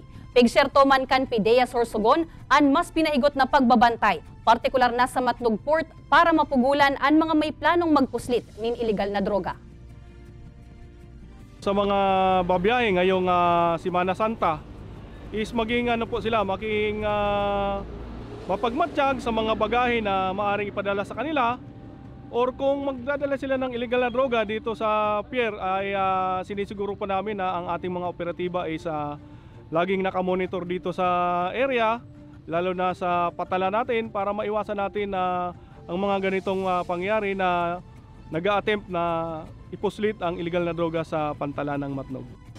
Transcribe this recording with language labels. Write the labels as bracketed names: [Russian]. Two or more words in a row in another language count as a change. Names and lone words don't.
[Bikol] Pigserto man kan PIDEA Sorsogon ang mas pinahigot na pagbabantay, partikular na sa Matnog Port para mapugulan ang mga may planong magpuslit nin iligal na droga. [Filipino] Sa mga babiyahe ngayong Semana Santa is maging mapagmatsyag sa mga bagahe na maaring ipadala sa kanila, or kung magdadala sila ng illegal na droga dito sa pier ay sinisiguro pa namin na ang ating mga operatiba is laging nakamonitor dito sa area, lalo na sa patala natin para maiwasan natin na ang mga ganitong pangyari na nag-a-attempt na ipuslit ang illegal na droga sa pantalan ng Matnog.